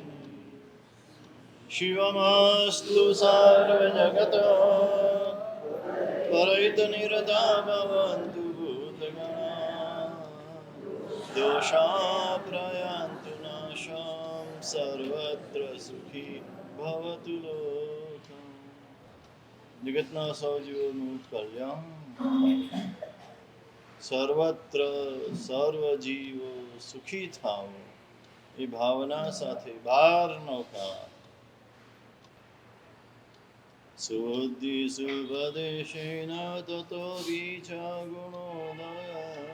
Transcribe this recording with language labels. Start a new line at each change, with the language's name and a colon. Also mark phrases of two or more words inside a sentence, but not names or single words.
Sanskrit: शिवमस्तु सर्व जगत परहित निरता भवन्तु भूतगणा दोषा प्रयान्तु नाशम् सर्वत्र सुखी भवतु लोकम्
Gujarati: જગતના સૌ જીવોનું કલ્યાણ સર્વત્ર સર્વ જીવો સુખી થાઓ એ ભાવના સાથે બહાર નોકા
Sanskrit: સુબુદ્ધિ સુપદેશેન તતો વિચા ગુણોદય